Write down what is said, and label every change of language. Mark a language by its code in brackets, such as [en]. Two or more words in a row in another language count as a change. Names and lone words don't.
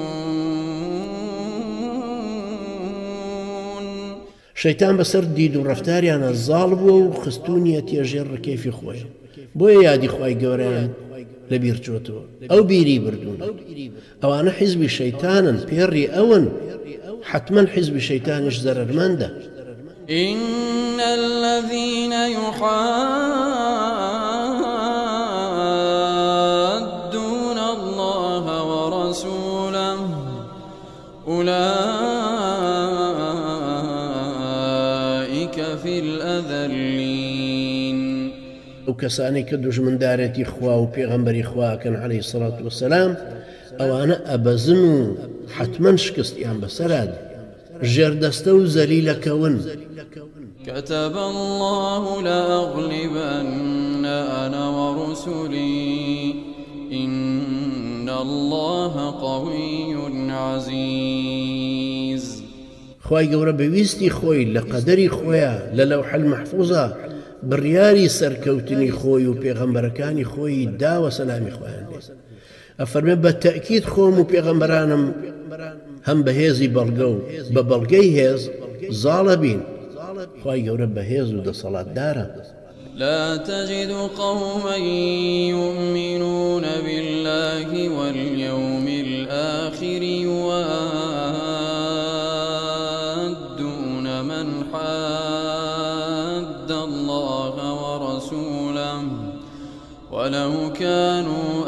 [ckb] شەیتان بەسەر دید و ڕەفتاریانە زاڵ بووە و خستونیە تێژێر ڕکەیفی خۆی بۆیە یادی خوای گەورەیان لەبیر چۆتەوە ئەو بیری بردوون. ئەوانە حیزبی شەیتانن پێڕی ئەون حتمما حیزبی شەیتانیش زەرەرمەندە. [ar] إن الذين يحادون الله ورسوله أولئك في الأذلين. [ckb] ئەو کەسانی کە دوژمندارەتی خوا و پێغەمبەری خواکەن [ar] عەلەیهی سەڵات وەسەلام [ckb] ئەوانە ئەبەزن و حتمما شکستیان بەسەراد ژێردەستە و زەلیلەکەون. [ar] كتب الله لأغلبن أنا ورسلي إن الله قوي عزيز. [ckb] خوای گەورە بەویستی خۆی لە قەدەری خۆیە لە [ar] لەوح المەحفوظە [ckb] بڕیاری سەرکەوتنی خۆی و پێغەمبەرەکانی خۆی داوە سەلامی خۆیان لێ. ئەفەرمێ بە تەئکید خۆم و پێغەمبەرانم هەم بەهێزی بەڵگە و بە بەڵگەی هێز زاڵە بین. خوای گەورە بەهێز و دەسەڵاتدارە. [ar] لا تجد قوما يؤمنون بالله واليوم الآخر يوادون من حاد الله ورسوله ولو كانوا